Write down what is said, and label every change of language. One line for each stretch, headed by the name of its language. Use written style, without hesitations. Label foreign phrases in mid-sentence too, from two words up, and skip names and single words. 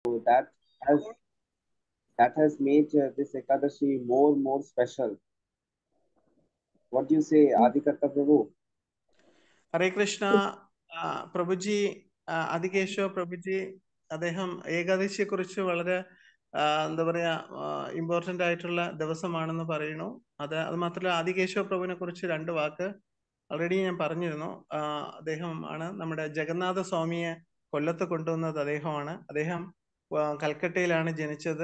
English: that has made this Ekadashi more special. What do you say, Adikata Prabhu?
Malayalam: Hare Krishna, Prabhuji, Adikesava Prabhuji, അദ്ദേഹം ഏകാദശിയെ കുറിച്ച് വളരെ എന്താ പറയാ ഇമ്പോർട്ടന്റ് ആയിട്ടുള്ള ദിവസമാണെന്ന് പറയുന്നു. അത് മാത്രമല്ല ആദികേശവ പ്രഭുവിനെ കുറിച്ച് രണ്ട് വാക്ക് ഓൾറെഡി ഞാൻ പറഞ്ഞിരുന്നു. അദ്ദേഹം ആണ് നമ്മുടെ ജഗന്നാഥ സ്വാമിയെ കൊല്ലത്ത് കൊണ്ടുവന്നത് അദ്ദേഹമാണ്. അദ്ദേഹം കൽക്കട്ടയിലാണ് ജനിച്ചത്.